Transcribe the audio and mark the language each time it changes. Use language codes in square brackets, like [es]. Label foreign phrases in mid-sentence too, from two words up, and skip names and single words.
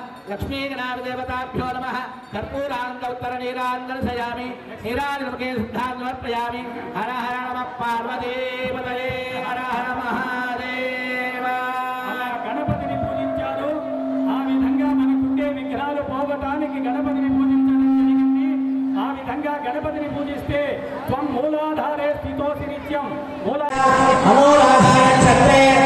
[sa] लक्ष्मीगणादेवताभ्यो नमः कर्पूरान्तोत्तरनीराञ्जनसयामि नीराजनमुखे शुद्धान् समर्पयामि हर हर नमः पार्वतीपतये हर हर महादेव [te] గణపతిని పూజించారు ఆ విధంగా మనకుండే విగ్రహాలు పోగొటానికి గణపతిని పూజించడం జరిగింది ఆ విధంగా గణపతిని పూజిస్తే [sa] త్వం మూలాధారే స్థితోసి నిత్యం మూలాధారే చక్రే